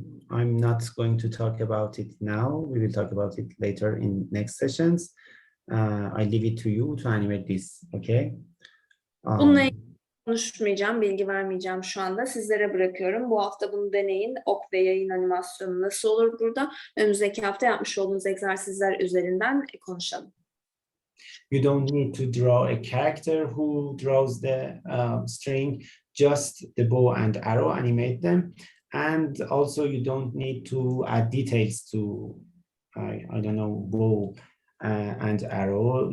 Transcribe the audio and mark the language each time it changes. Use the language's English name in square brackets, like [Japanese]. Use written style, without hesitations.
[English] I'm not going to talk about it now. We will talk about it later in next sessions. I leave it to you to animate this, okay? [Turkish] Bununla ilgili konuşmayacağım, bilgi vermeyeceğim şu anda. Sizlere bırakıyorum. Bu hafta bunu deneyin. Ok ve yayın animasyonu nasıl olur burada? Önümüzdeki hafta yapmış olduğunuz egzersizler üzerinden konuşalım. [English] You don't need to draw a character who draws the string, just the bow and arrow, animate them. And also you don't need to add details to, I don't know, bow and arrow.